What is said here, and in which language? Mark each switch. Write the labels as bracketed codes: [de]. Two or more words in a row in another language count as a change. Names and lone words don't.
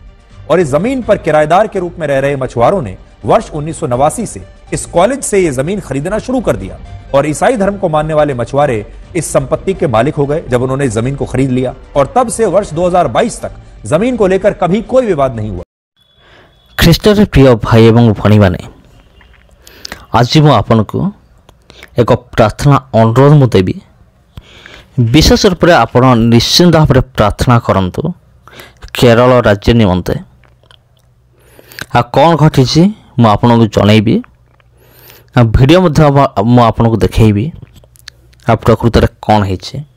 [hi] और इस जमीन पर किराएदार के रूप में रह रहे मछुआरों ने वर्ष 1989 से इस कॉलेज से यह जमीन खरीदना शुरू कर दिया और ईसाई धर्म को मानने वाले मछुआरे इस संपत्ति के मालिक हो गए जब उन्होंने इस जमीन को खरीद लिया। और तब से वर्ष 2022 तक जमीन को लेकर कभी कोई विवाद नहीं हुआ। [or] ଖ୍ରୀଷ୍ଟରେ ପ୍ରିୟ ଭାଇ ଏବଂ ଭଉଣୀମାନେ, ଆଜି ମୁଁ ଆପଣଙ୍କୁ ଏକ ପ୍ରାର୍ଥନା ଅନୁରୋଧ ମୁଁ ଦେବି। ବିଶେଷ ରୂପରେ ଆପଣ ନିଶ୍ଚିନ୍ତ ଭାବରେ ପ୍ରାର୍ଥନା କରନ୍ତୁ କେରଳ ରାଜ୍ୟ ନିମନ୍ତେ। ଆଉ କ'ଣ ଘଟିଛି ମୁଁ ଆପଣଙ୍କୁ ଜଣାଇବି, ଭିଡ଼ିଓ ମଧ୍ୟ ମୁଁ ଆପଣଙ୍କୁ ଦେଖାଇବି ଆଉ ପ୍ରକୃତରେ କ'ଣ ହେଇଛି।